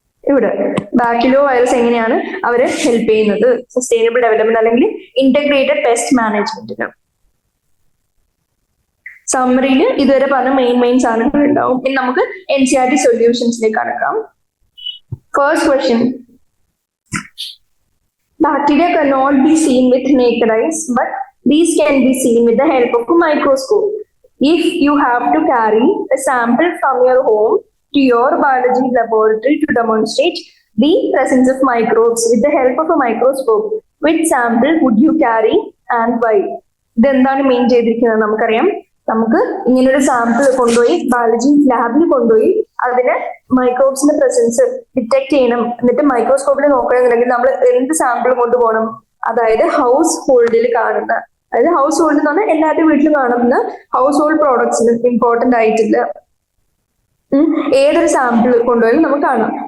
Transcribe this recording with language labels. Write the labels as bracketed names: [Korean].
[Malayalam] ഇവിടെ bacterio virus എങ്ങനെയാണ് അവര് ഹെൽപ്പ് ചെയ്യുന്നത് സസ്റ്റൈനബിൾ ഡെവലപ്മെന്റ് അല്ലെങ്കിൽ ഇന്റഗ്രേറ്റഡ് പെസ്റ്റ് മാനേജ്മെന്റിന്. സമ്മറിയിൽ ഇതുവരെ പറഞ്ഞ മെയിൻ സാധനങ്ങൾ ഉണ്ടാവും. ഇനി നമുക്ക് NCERT സൊല്യൂഷൻസിലേക്ക് കടക്കാം. [English] First question, bacteria cannot be seen with naked eyes, but these can be seen with the help of a microscope. If you have to carry a sample from your home to your biology laboratory to demonstrate the presence of microbes with the help of a microscope, which sample would you carry and why? [Malayalam] ഇതെന്താണ് main ചെയ്തിരിക്കുന്നത് നമുക്കറിയാം. നമുക്ക് ഇങ്ങനൊരു sample കൊണ്ടുപോയി biology ലാബിൽ കൊണ്ടുപോയി അതിന് മൈക്രോബ്സിന്റെ presence detect ചെയ്യണം. എന്നിട്ട് മൈക്രോസ്കോപ്പിൽ നോക്കണമെന്നുണ്ടെങ്കിൽ നമ്മൾ എന്ത് സാമ്പിൾ കൊണ്ടുപോകണം? അതായത് ഹൗസ് ഹോൾഡിൽ കാണുന്ന, അതായത് ഹൗസ് ഹോൾഡ് എന്ന് പറഞ്ഞാൽ എല്ലാവരുടെ വീട്ടിലും കാണുന്ന ഹൗസ് ഹോൾഡ് പ്രോഡക്ട്സിന് ഇമ്പോർട്ടന്റ് ആയിട്ടില്ല ഏതൊരു സാമ്പിൾ കൊണ്ടുപോയാലും നമുക്ക് കാണാം.